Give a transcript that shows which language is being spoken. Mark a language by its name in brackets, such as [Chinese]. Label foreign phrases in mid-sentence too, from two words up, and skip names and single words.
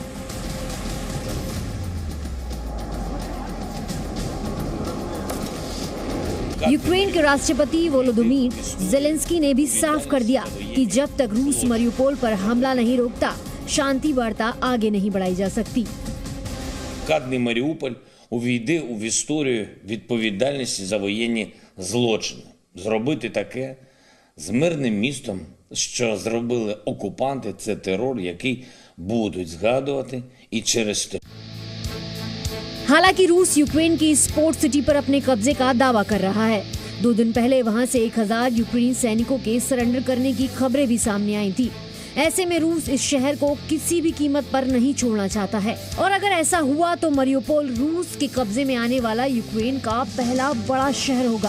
[Hindi] यूक्रेन के राष्ट्रपति वोलोदिमीर ज़ेलेंस्की ने भी साफ कर दिया कि जब तक रूस मरियुपोल पर हमला नहीं रोकता, शांति वार्ता आगे नहीं बढ़ाई जा सकती। [Ukrainian] Блокадний Маріуполь увійде в історію відповідальності за воєнні злочини. Зробити таке з мирним містом, що зробили окупанти, це терор, який будуть згадувати і через те. [Hindi] हालांकि रूस यूक्रेन की [English] sport city [Hindi] पर अपने कब्जे का दावा कर रहा है। 2 दिन पहले वहां से 1000 यूक्रेनी सैनिकों के सरेंडर करने की खबरें भी सामने आई थी। ऐसे में रूस इस शहर को किसी भी कीमत पर नहीं छोड़ना चाहता है और अगर ऐसा हुआ तो मरियुपोल रूस के कब्जे में आने वाला यूक्रेन का पहला बड़ा शहर होगा।